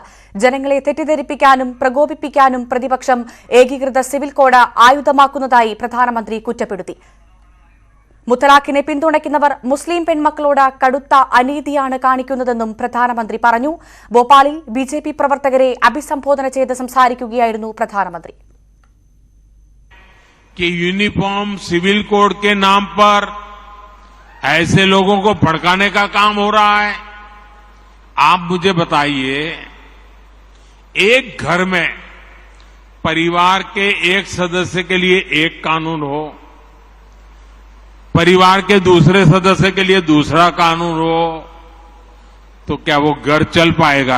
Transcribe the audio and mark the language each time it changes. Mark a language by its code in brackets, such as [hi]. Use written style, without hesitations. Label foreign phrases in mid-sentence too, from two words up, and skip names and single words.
[ml] ജനങ്ങളെ തെറ്റിദ്ധരിപ്പിക്കാനും പ്രകോപിപ്പിക്കാനും പ്രതിപക്ഷം ഏകീകൃത സിവിൽ കോഡ് ആയുധമാക്കുന്നതായി പ്രധാനമന്ത്രി കുറ്റപ്പെടുത്തി. മുത്തലാഖിനെ പിന്തുണയ്ക്കുന്നവർ മുസ്ലിം പെൺമക്കളോട് കടുത്ത അനീതിയാണ് കാണിക്കുന്നതെന്നും പ്രധാനമന്ത്രി പറഞ്ഞു. ഭോപ്പാലിൽ ബിജെപി പ്രവർത്തകരെ അഭിസംബോധന ചെയ്ത് സംസാരിക്കുകയായിരുന്നു പ്രധാനമന്ത്രി. [hi] यूनिफॉर्म सिविल कोड के नाम पर ऐसे लोगों को भड़काने का काम हो रहा है. आप मुझे बताइए, एक घर में परिवार के एक सदस्य के लिए एक कानून हो, परिवार के दूसरे सदस्य के लिए दूसरा कानून हो, तो क्या वो घर चल पाएगा?